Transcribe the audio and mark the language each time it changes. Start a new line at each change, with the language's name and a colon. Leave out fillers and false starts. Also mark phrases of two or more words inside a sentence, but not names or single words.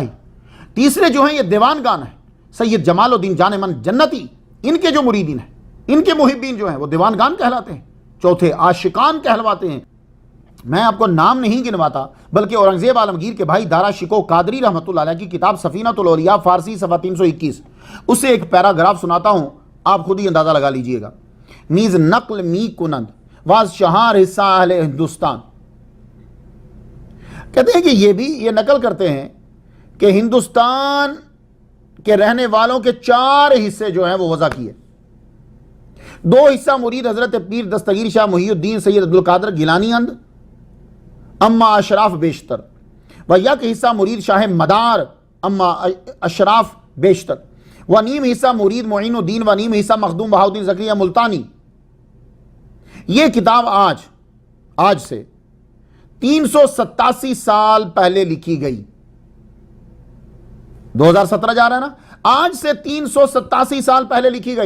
Urdu: تیسرے جو ہیں یہ دیوان گان ہیں, سید جمال الدین جان من جنتی, ان کے جو مریدین ہیں, ان کے محبین جو ہیں وہ دیوان گان کہلاتے ہیں. چوتھے عاشقان کہلواتے ہیں. میں آپ کو نام نہیں گنواتا، بلکہ اورنگزیب عالمگیر کے بھائی دارا شکوہ قادری رحمۃ اللہ علیہ کی کتاب سفینۃ الاولیاء فارسی صفحہ 321 اس سے ایک پیراگراف سناتا ہوں، آپ خود ہی اندازہ لگا لیجئے گا۔
Persian: نیز نقل می کنند واز شہار حصہ اہل ہندوستان،
Urdu: کہتے ہیں کہ یہ بھی یہ نقل کرتے ہیں کہ ہندوستان کے رہنے والوں کے 4 حصے جو ہیں وہ وضع کیے۔
Persian: 2 حصہ مرید حضرت پیر دستگیر شاہ محی الدین سید عبدالقادر گیلانی اند اما اشراف بیشتر، و یک حصہ مرید شاہ مدار اما اشراف بیشتر، و نیم حصہ مرید معین الدین، و نیم حصہ مخدوم بہاؤدین زکریا ملتانی۔
Urdu: یہ کتاب آج سے 387 سال پہلے لکھی گئی، 2017 جا رہا ہے نا، آج سے 387 سال پہلے لکھی گئی۔